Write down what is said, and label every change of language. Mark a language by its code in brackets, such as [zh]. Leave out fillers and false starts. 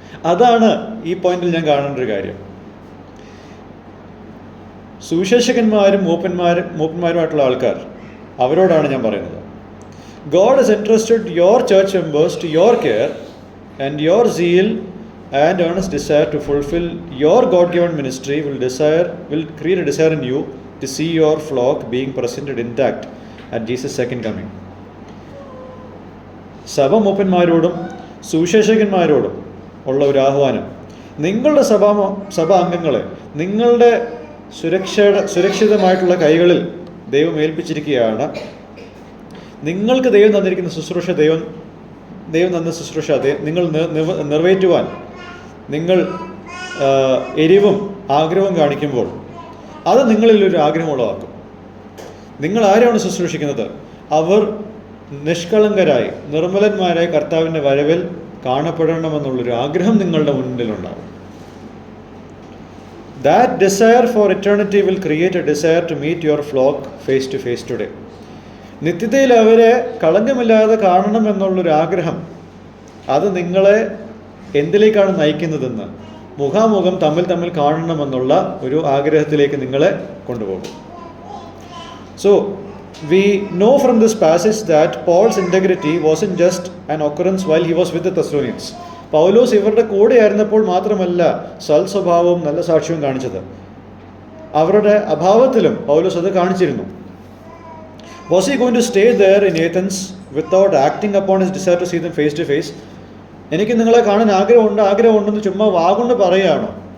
[ml] അതാണ് ഈ പോയിന്റിൽ ഞാൻ കാണേണ്ട ഒരു കാര്യം. സുവിശേഷകന്മാരും മൂപ്പന്മാരുമായിട്ടുള്ള ആൾക്കാർ, അവരോടാണ് ഞാൻ പറയുന്നത്. [en] God has entrusted your church members to your care and your zeal and earnest desire to fulfill your God-given ministry will create a desire in you to see your flock being presented intact at Jesus' second coming. [ml] സഭ മൂപ്പന്മാരോടും സുവിശേഷകന്മാരോടും ഉള്ള ഒരു ആഹ്വാനം, നിങ്ങളുടെ സഭാംഗങ്ങളെ നിങ്ങളുടെ സുരക്ഷിതമായിട്ടുള്ള കൈകളിൽ ദൈവം ഏൽപ്പിച്ചിരിക്കുകയാണ്. നിങ്ങൾക്ക് ദൈവം തന്നിരിക്കുന്ന ശുശ്രൂഷ ദൈവം തന്ന ശുശ്രൂഷ നിങ്ങൾ നിറവേറ്റുവാൻ നിങ്ങൾ എരിവും ആഗ്രഹവും കാണിക്കുമ്പോൾ അത് നിങ്ങളിലൊരു ആഗ്രഹം ഉളവാക്കും. നിങ്ങൾ ആരെയാണ് ശുശ്രൂഷിക്കുന്നത്? അവർ നിഷ്കളങ്കരായി നിർമ്മലന്മാരായി കർത്താവിൻ്റെ വരവിൽ കാണപ്പെടണമെന്നുള്ളൊരു ആഗ്രഹം നിങ്ങളുടെ മുന്നിലുണ്ടാകും. [en] That desire for eternity will create a desire to meet your flock face to face today. [ml] നിത്യതയിൽ അവരെ കളങ്കമില്ലാതെ കാണണം എന്നുള്ളൊരു ആഗ്രഹം, അത് നിങ്ങളെ എന്തിലേക്കാണ് നയിക്കുന്നതെന്ന്, മുഖാമുഖം തമ്മിൽ കാണണമെന്നുള്ള ഒരു ആഗ്രഹത്തിലേക്ക് നിങ്ങളെ കൊണ്ടുപോകും. [en] So we know from this passage that Paul's integrity wasn't just an occurrence while he was with the Thessalonians. [ml] പൗലോസ് ഇവരുടെ കൂടെയായിരുന്നപ്പോൾ മാത്രമല്ല സൽസ്വഭാവവും നല്ല സാക്ഷ്യവും കാണിച്ചത്, അവരുടെ അഭാവത്തിലും പൗലോസ് അത് കാണിച്ചിരുന്നു. [en] Was he going to stay there in Athens without acting upon his desire to see them face to face? [ml] എനിക്ക് നിങ്ങളെ കാണാൻ ആഗ്രഹമുണ്ടെന്ന് ചുമ്മാ വാഗൊണ്ട് പറയുകയാണോ?